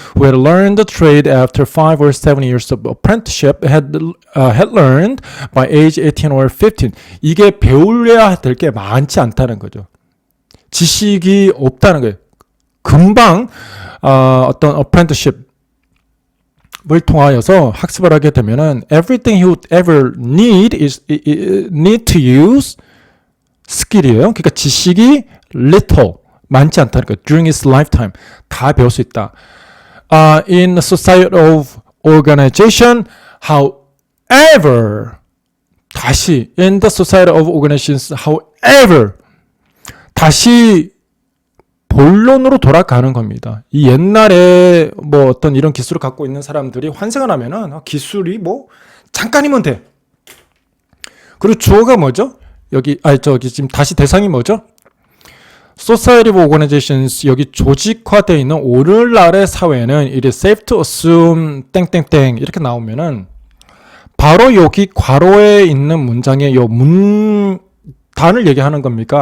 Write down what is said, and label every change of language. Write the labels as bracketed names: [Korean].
[English] Who had learned the trade after 5 or 7 years of apprenticeship had learned by age 18 or 15. [Korean] 이게 배울래야 될 게 많지 않다는 거죠. 지식이 없다는 거예요. 금방 어떤 apprenticeship을 통하여서 학습을 하게 되면은 [English] everything he would ever need to use [Korean] 스킬이에요. 그러니까 지식이 little 많지 않다는 거예요. [English] During his lifetime [Korean] 다 배울 수 있다. [English] In the society of organization, however 다시 in the society of organizations, however [Korean] 다시 본론으로 돌아가는 겁니다. 이 옛날에 뭐 어떤 이런 기술을 갖고 있는 사람들이 환생을 하면은 기술이 뭐 잠깐이면 돼. 그리고 주어가 뭐죠? 여기 지금 다시 대상이 뭐죠? Society of Organizations 여기 조직화되어 있는 오늘날의 사회는 [English] it is safe to assume [Korean] 땡땡땡 이렇게 나오면은 바로 여기 괄호에 있는 문장의 요 문단을 얘기하는 겁니까?